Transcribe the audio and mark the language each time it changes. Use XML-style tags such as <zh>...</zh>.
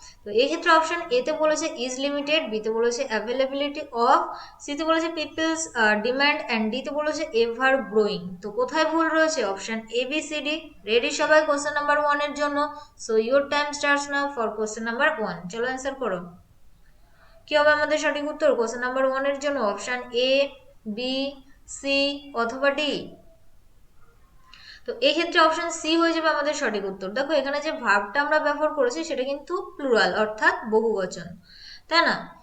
<bn>তো এই ক্ষেত্রে অপশন এতে বলেছে ইজ লিমিটেড, বিতে বলেছে অ্যাভেলেবিলিটি অফ, সিতে বলেছে পিপলস ডিমান্ড, অ্যান্ড ডিতে বলেছে এভার গ্রোয়িং। তো কোথায় ভুল রয়েছে? Option ABCD। রেডি সবাই কোশ্চেন নাম্বার 1 এর জন্য?</bn> <en>So your time starts now for question number 1।</en> <bn>চলো অ্যান্সার করো। কি হবে আমাদের সঠিক উত্তর কোশ্চেন নাম্বার 1 এর জন্য? অপশন A, B, C অথবা D। তো এই ক্ষেত্রে অপশন সি হয়ে যাবে আমাদের সঠিক উত্তর। দেখো এখানে যে ভার্বটা আমরা ব্যবহার করেছি সেটা কিন্তু প্লুরাল অর্থাৎ বহুবচন, তাই না?</bn>